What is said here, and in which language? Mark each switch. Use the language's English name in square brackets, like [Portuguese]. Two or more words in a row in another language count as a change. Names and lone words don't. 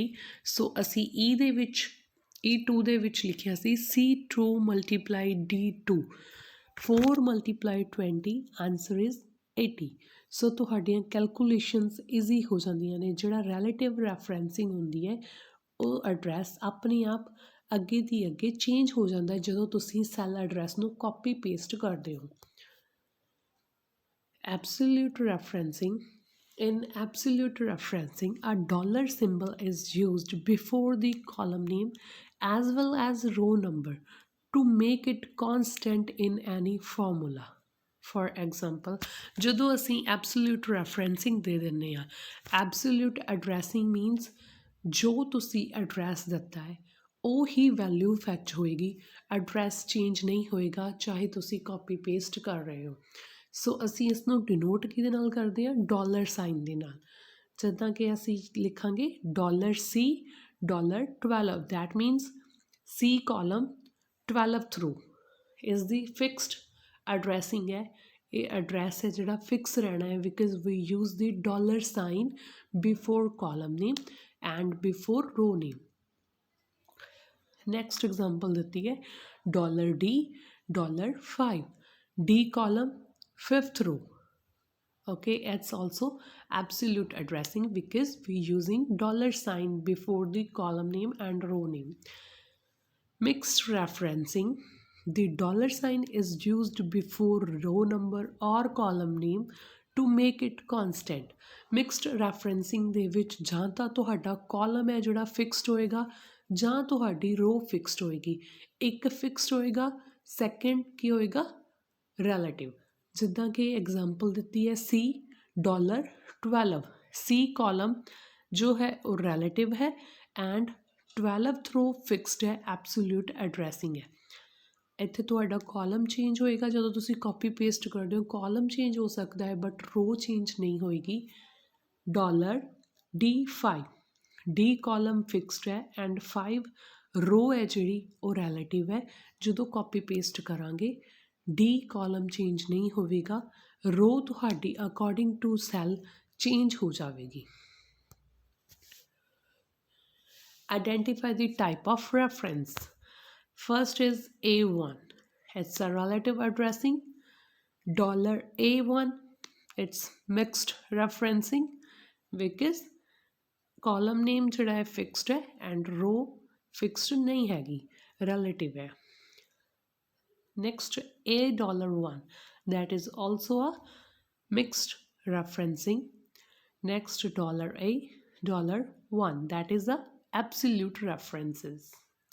[Punjabi] ਸੋ ਅਸੀਂ E2 ਦੇ ਵਿੱਚ ਲਿਖਿਆ ਸੀ [English] C2 multiply D2 4 multiply 20 answer is 80. [Punjabi] ਸੋ ਤੁਹਾਡੀਆਂ [English] calculations easy [Punjabi] ਹੋ ਜਾਂਦੀਆਂ ਨੇ। ਜਿਹੜਾ [English] relative referencing [Punjabi] ਹੁੰਦੀ ਹੈ ਉਹ ਐਡਰੈਸ ਆਪਣੇ ਆਪ ਅੱਗੇ ਦੀ ਅੱਗੇ ਚੇਂਜ ਹੋ ਜਾਂਦਾ ਹੈ ਜਦੋਂ ਤੁਸੀਂ [English] cell address [Punjabi] ਨੂੰ [English] copy paste [Punjabi] ਕਰਦੇ ਹੋ। [English] Absolute referencing: in absolute referencing, a dollar symbol is used before the column name as well as row number to make it constant in any formula. For example, [Punjabi] ਜਦੋਂ ਅਸੀਂ [English] absolute referencing [Punjabi] ਦੇ ਦਿੰਦੇ ਹਾਂ, [English] absolute addressing means [Punjabi] ਜੋ ਤੁਸੀਂ ਐਡਰੈਸ ਦਿੱਤਾ ਹੈ ਉਹ ਹੀ [English] value fetch [Punjabi] ਹੋਏਗੀ, [English] address change [Punjabi] ਨਹੀਂ ਹੋਏਗਾ ਚਾਹੇ ਤੁਸੀਂ [English] copy paste [Punjabi] ਕਰ ਰਹੇ ਹੋ। ਸੋ ਅਸੀਂ ਇਸ ਨੂੰ ਡਿਨੋਟ ਕਿਹਦੇ ਨਾਲ ਕਰਦੇ ਹਾਂ [English] dollar sign [Punjabi] ਦੇ ਨਾਲ। ਜਿੱਦਾਂ ਕਿ ਅਸੀਂ ਲਿਖਾਂਗੇ $C $12 [English] that means C column 12th row [Punjabi] ਇਸ ਦੀ [English] fixed addressing [Punjabi] ਹੈ। ਇਹ ਐਡਰੈਸ ਹੈ ਜਿਹੜਾ ਫਿਕਸ ਰਹਿਣਾ ਹੈ [English] because we use the dollar sign before column name and before row name. next example [Punjabi] ਦਿੱਤੀ ਹੈ [English] $D $5 D column 5th row. Okay, it's also absolute addressing because we're using dollar sign before the column name and row name. Mixed referencing: the dollar sign is used before row number or column name to make it constant. Mixed referencing [Punjabi] ਦੇ ਵਿੱਚ ਜਾਂ ਤਾਂ ਤੁਹਾਡਾ ਕਾਲਮ ਹੈ ਜਿਹੜਾ ਫਿਕਸਡ ਹੋਏਗਾ ਜਾਂ ਤੁਹਾਡੀ ਰੋ ਫਿਕਸਡ ਹੋਏਗੀ। ਇੱਕ ਫਿਕਸਡ ਹੋਏਗਾ ਸੈਕਿੰਡ ਕੀ ਹੋਏਗਾ ਰਿਲੇਟਿਵ। ਜਿੱਦਾਂ ਕਿ ਐਗਜ਼ਾਮਪਲ ਦਿੱਤੀ ਹੈ C $12 C ਕਾਲਮ ਜੋ ਹੈ ਉਹ ਰਿਲੇਟਿਵ ਹੈ [English] and 12th row fixed [Punjabi] ਹੈ [English] absolute addressing [Punjabi] ਹੈ। ਇੱਥੇ ਤੁਹਾਡਾ [English] column change [Punjabi] ਹੋਏਗਾ ਜਦੋਂ ਤੁਸੀਂ [English] copy paste [Punjabi] ਕਰਦੇ ਹੋ, [English] column change [Punjabi] ਹੋ ਸਕਦਾ ਹੈ [English] but row change [Punjabi] ਨਹੀਂ ਹੋਏਗੀ। $D5 [English] D column fixed [Punjabi] है [English] and 5 row [Punjabi] है ਜਿਹੜੀ ਉਹ ਰਿਲੇਟਿਵ ਹੈ। ਜਦੋਂ [English] copy paste [Punjabi] ਕਰਾਂਗੇ [English] D column change [Punjabi] ਨਹੀਂ ਹੋਵੇਗਾ, ਰੋ ਤੁਹਾਡੀ [English] according to cell change [Punjabi] ਹੋ ਜਾਵੇਗੀ। [English] Identify the type of reference. First is A1. It's a relative addressing. $A1, it's mixed referencing because column name [Punjabi] ਜਿਹੜਾ ਹੈ [English] fixed ਹੈ and row fixed [Punjabi] ਨਹੀਂ ਹੈਗੀ, [English] relative ਹੈ। Next A$1, that is also a mixed referencing. Next $A$1, that is a absolute references.